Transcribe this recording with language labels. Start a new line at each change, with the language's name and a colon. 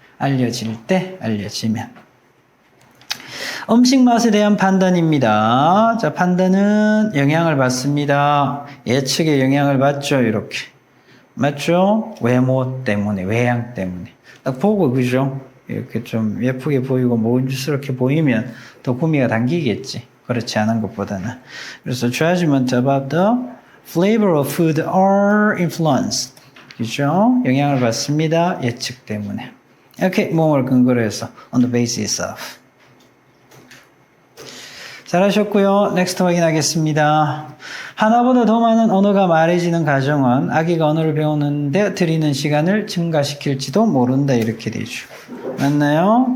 Korean: 알려질 때, 알려지면. 음식 맛에 대한 판단입니다. 자, 판단은 영향을 받습니다. 예측에 영향을 받죠, 이렇게. 맞죠? 외모 때문에, 외양 때문에. 딱 보고, 그죠? 이렇게 좀 예쁘게 보이고, 먹음직스럽게 보이면 더 구미가 당기겠지. 그렇지 않은 것보다는. 그래서
English: judgment about the flavor of food are influenced.
Korean: 그죠? 영향을 받습니다. 예측 때문에. 이렇게 몸을 근거로 해서
English: on the basis of.
Korean: 잘하셨고요. 넥스트 확인하겠습니다. 하나보다 더 많은 언어가 말해지는 가정은 아기가 언어를 배우는데 들이는 시간을 증가시킬지도 모른다. 이렇게 되죠. 맞나요?